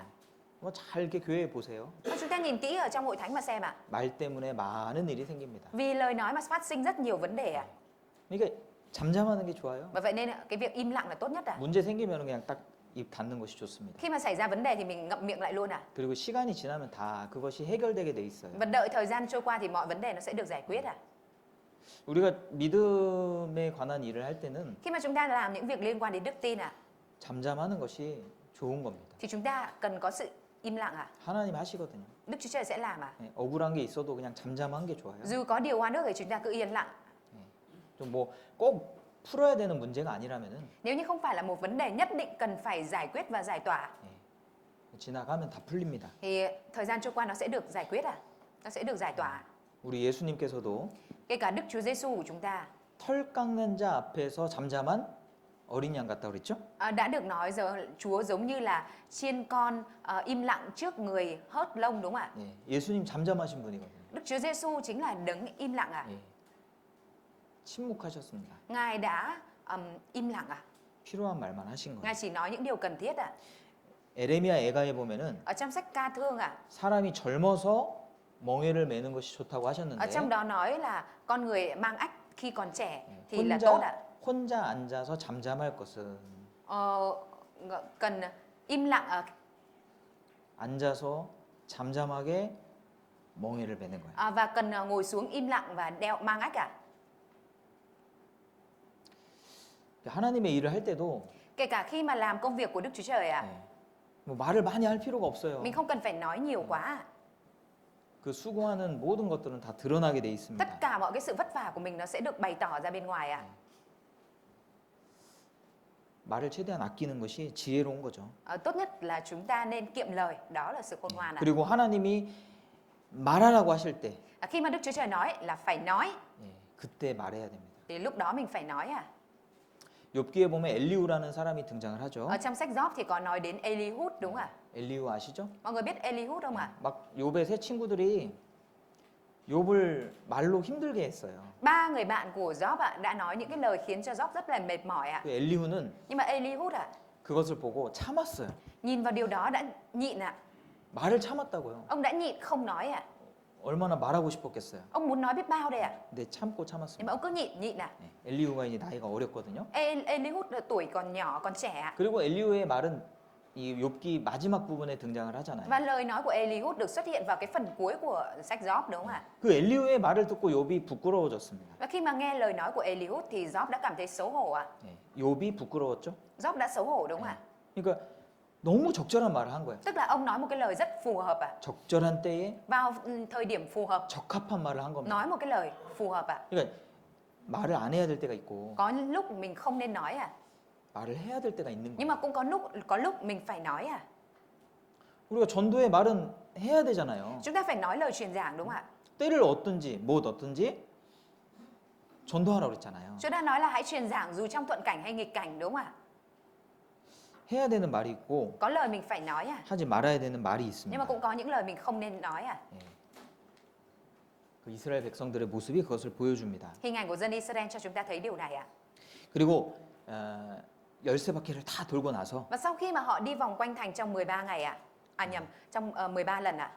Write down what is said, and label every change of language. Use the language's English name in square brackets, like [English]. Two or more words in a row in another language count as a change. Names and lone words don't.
[Korean] 잘 이렇게 교회에 보세요. [Vietnamese] Chúng ta nhìn kỹ ở trong hội thánh mà xem ạ. [Korean] 말 때문에 많은 일이 생깁니다. [Vietnamese] Vì lời nói mà phát sinh rất nhiều vấn đề ạ. [Korean] 그러니까 잠잠하는 게 좋아요. [Vietnamese] Và vậy nên cái việc im lặng là tốt nhất ạ. [Korean] 문제 생기면 그냥 딱 입 닫는 것이 좋습니다. [Vietnamese] Khi mà xảy ra vấn đề thì mình ngậm miệng lại luôn ạ. [Korean] 그리고 시간이 지나면 다 그것이 해결되게 돼 있어요. [Vietnamese] Và đợi thời gian trôi qua thì mọi vấn đề nó sẽ được giải quyết ạ. [Korean] 우리가 믿음에 관한 일을 할 때는 [Vietnamese] Khi mà chúng ta làm những việc liên quan đến đức tin ạ, [Korean] 잠잠하는 것이 좋은 겁니다. [Vietnamese] thì chúng ta cần có sự im lặng ạ. [Korean] 하나님 하시거든요. [Vietnamese] Đức Chúa Trời sẽ làm ạ. [Korean] 네, 억울한 게 있어도 그냥 잠잠한 게 좋아요. [Vietnamese] Dù có điều oan ức thì chúng ta cứ yên lặng. [Korean] 좀 뭐 꼭 풀어야 되는 문제가 아니라면은 [Vietnamese] Nếu như không phải là một vấn đề nhất định cần phải giải quyết và giải tỏa, [Korean] 지나가면 다 풀립니다. [Vietnamese] thì thời gian trôi qua nó sẽ được giải quyết ạ. Nó sẽ được giải tỏa. [Korean] 우리 예수님께서도 [Vietnamese] Kể cả Đức Chúa Giêsu của chúng ta [Korean] 털 깎는 자 앞에서 잠잠한 어린 양 같다고 그랬죠? [Vietnamese] đã được nói giờ Chúa giống như là chiên con im lặng trước người hớt lông, đúng không ạ? [Korean] 네, 예수님 잠잠하신 분이거든요. [Vietnamese] Đức Chúa Giêsu chính là đấng im lặng ạ. [Korean] 예, 침묵하셨습니다. [Vietnamese] Ngài đã im lặng ạ. [Korean] 필요한 말만 하신 거예요. [Vietnamese] Ngài chỉ nói những điều cần thiết ạ. [Korean] 에레미야 애가에 보면은 [Vietnamese] Ở trong sách ca thương ạ, [Korean] 사람이 젊어서 멍에를 매는 것이 좋다고 [Vietnamese] ở [Korean] 하셨는데 [Vietnamese] trong đó nói là con người mang ách khi còn trẻ thì là tốt ạ. [Korean] 혼자 앉아서 잠잠할 것은 [Vietnamese] Cần im lặng [Korean] 앉아서 잠잠하게 멍에를 매는 거예요. [Vietnamese] và cần ngồi xuống im lặng và mang ách ạ. [Korean] 하나님의 일을 할 때도 [Vietnamese] Kể cả khi mà làm công việc của Đức Chúa Trời ạ, [Korean] 뭐 말을 많이 할 필요가 없어요. [Vietnamese] mình không cần phải nói nhiều quá ạ. [Korean] 그 수고하는 모든 것들은 다 드러나게 돼 있습니다. [Vietnamese] Tất cả mọi cái sự vất vả của mình nó sẽ được bày tỏ ra bên ngoài ạ. [Korean] 말을 최대한 아끼는 것이 지혜로운 거죠. [Vietnamese] Tốt nhất là chúng ta nên kiệm lời, đó là sự khôn ngoan ạ. [Korean] 그리고 하나님이 말하라고 하실 때 [Vietnamese] Khi mà Đức Chúa Trời nói là phải nói, [Korean] 그때 말해야 됩니다. [Vietnamese] thì lúc đó mình phải nói ạ. [Korean] 욥기에 보면 엘리후라는 사람이 등장을 하죠. [Vietnamese] Ở trong sách Gióp thì có nói đến Eli-hud, đúng không ạ? [Korean] 엘리후 아시죠? [Vietnamese] Mọi người biết Eli-hud không ạ? [Korean] 막 욥의 세 친구들이 욥을 말로 힘들게 했어요. [Vietnamese] Ba người bạn của Gióp ạ đã nói những cái lời khiến cho Gióp rất là mệt mỏi ạ. [Korean] 그 엘리후는 [Vietnamese] Nhưng mà Eli-hud ạ, [Korean] 그것을 보고 참았어요. [Vietnamese] nhìn vào điều đó đã nhịn ạ. [Korean] 말을 참았다고요. [Vietnamese] Ông đã nhịn không nói ạ. [Korean] 얼마나 말하고 싶었겠어요. [Vietnamese] Ông muốn nói biết bao đây ạ. [Korean] 근데 참고 [Vietnamese] Nhưng [Korean] 참았습니다. [Vietnamese] mà ông cứ nhịn ạ. [Korean] 엘리후가 이제 나이가 어렸거든요. [Vietnamese] Eli-hud tuổi còn nhỏ, còn trẻ ạ. [Korean] 그리고 엘리후의 말은 이 욥기 마지막 부분에 등장을 하잖아요. [Vietnamese] Và lời nói của Eli-hud được xuất hiện vào cái phần cuối của sách Gióp, đúng không ạ? [Korean] 그 엘리후의 말을 듣고 욥이 부끄러워졌습니다. [Vietnamese] Và khi mà nghe lời nói của Eli-hud thì Gióp đã cảm thấy xấu hổ ạ. [Korean] 욥이 부끄러웠죠. [Vietnamese] Gióp đã xấu hổ, đúng không ạ? [Korean] 그러니까 너무 적절한 말을 한 거예요. [Vietnamese] Tức là ông nói một cái lời rất phù hợp ạ. [Korean] 적절한 때에 [Vietnamese] Vào thời điểm phù hợp, [Korean] 적합한 말을 한 겁니다. [Vietnamese] nói một cái lời phù hợp ạ. [Korean] 그러니까 말을 안 해야 될 때가 있고 [Vietnamese] Có lúc mình không nên nói ạ. [Korean] 말을 해야 될 때가 있는 [Vietnamese] Nhưng [Korean] 거예요. [Vietnamese] mà cũng có lúc mình phải nói ạ. [Korean] 우리가 전도의 말은 해야 되잖아요. [Vietnamese] Chúng ta phải nói lời truyền giảng, đúng không ạ? [Korean] 때를 얻든지 못 얻든지 전도하라고 그랬잖아요. [Vietnamese] Chúng ta nói là hãy truyền giảng dù trong thuận cảnh hay nghịch cảnh, đúng không ạ? [Korean] 해야 되는 말이 있고 [Vietnamese] Có lời mình phải nói ạ. [Korean] 하지 말아야 되는 말이 [Vietnamese] Nhưng [Korean] 있습니다. [Vietnamese] mà cũng có những lời mình không nên nói ạ. [Korean] 그 이스라엘 백성들의 모습이 그것을 보여줍니다. [Vietnamese] Hình ảnh của dân Israel cho chúng ta thấy điều này ạ. [Korean] 그리고 13바퀴를 다 돌고 나서 [Vietnamese] Và sau khi mà họ đi vòng quanh thành trong 13 ngày ạ, trong 13 lần ạ,